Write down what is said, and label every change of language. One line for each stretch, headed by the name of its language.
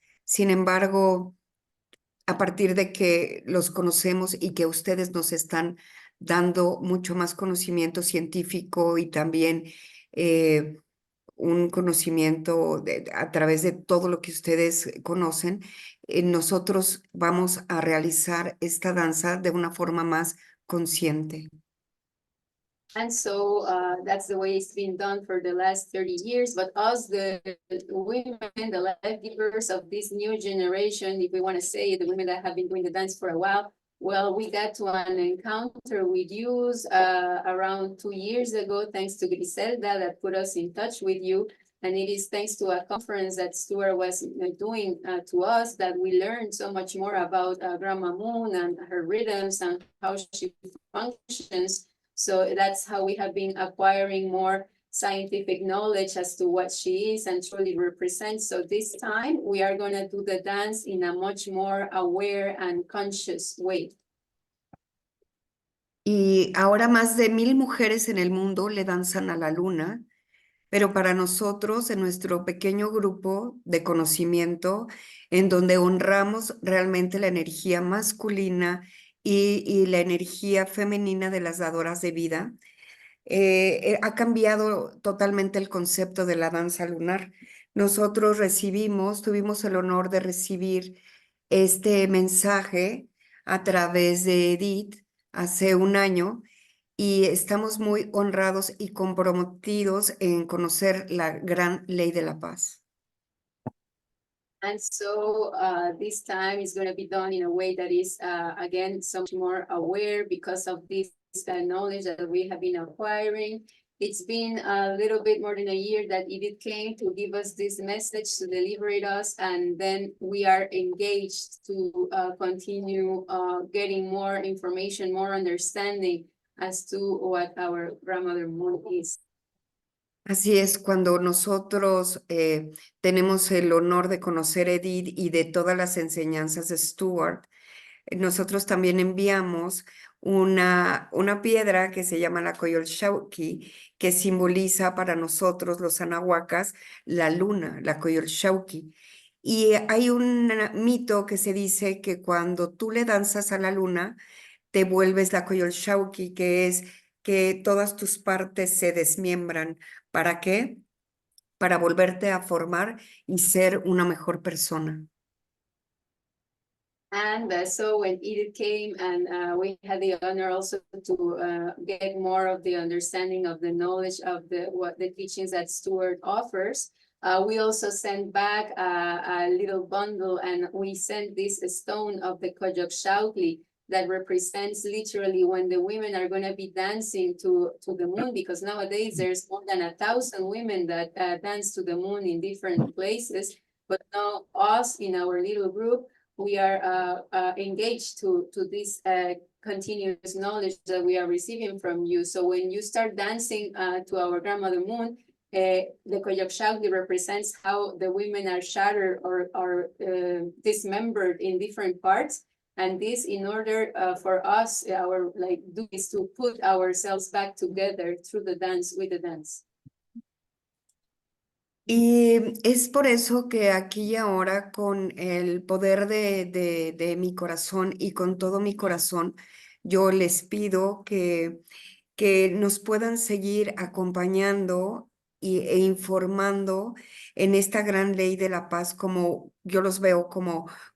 Spanish: Sin embargo, a partir de que los conocemos y que ustedes nos están dando mucho más conocimiento científico y también un conocimiento a través de todo lo que ustedes conocen, nosotros vamos a realizar esta danza de una forma más consciente.
English: And so that's the way it's been done for the last 30 years. But us, the women, the life givers of this new generation, if we want to say it, the women that have been doing the dance for a while, well, we got to an encounter with you around 2 years ago, thanks to Griselda that put us in touch with you. And it is thanks to a conference that Stuart was doing to us that we learned so much more about Grandma Moon and her rhythms and how she functions. So that's how we have been acquiring more scientific knowledge as to what she is and truly represents. So this time we are going to do the dance in a much more aware and conscious way.
Spanish: Y ahora más de 1000 mujeres en el mundo le danzan a la luna, pero para nosotros, en nuestro pequeño grupo de conocimiento, en donde honramos realmente la energía masculina y la energía femenina de las dadoras de vida, ha cambiado totalmente el concepto de la danza lunar. Nosotros tuvimos el honor de recibir este mensaje a través de Edith hace un año, y estamos muy honrados y comprometidos en conocer la gran ley de la paz.
English: And so this time is going to be done in a way that is, again, so much more aware because of this knowledge that we have been acquiring. It's been a little bit more than a year that Edith came to give us this message, to deliver it us, and then we are engaged to continue getting more information, more understanding as to what our grandmother moon is.
Spanish: Así es, cuando nosotros tenemos el honor de conocer a Edith y de todas las enseñanzas de Stuart, nosotros también enviamos una piedra que se llama la Cherokee, que simboliza para nosotros los anahuacas la luna, la Cherokee. Y hay un mito que se dice que cuando tú le danzas a la luna, te vuelves la Cherokee, que es que todas tus partes se desmiembran. ¿Para qué? Para volverte a formar y ser una mejor persona.
English: And so when Edith came and we had the honor also to get more of the understanding of the knowledge of what the teachings that Stuart offers, we also sent back a little bundle, and we sent this stone of the Katsitonsariio that represents literally when the women are going to be dancing to the moon, because nowadays there's more than 1,000 women that dance to the moon in different places. But now us in our little group, we are engaged to this continuous knowledge that we are receiving from you. So when you start dancing to our grandmother moon, the Katsitonsariio represents how the women are shattered or dismembered in different parts. And this, in order for us, our do is to put ourselves back together through the dance, with the dance.
Spanish: Y es por eso que aquí y ahora, con el poder de mi corazón y con todo mi corazón, yo les pido que nos puedan seguir acompañando e informando en esta gran ley de la paz, como yo los veo como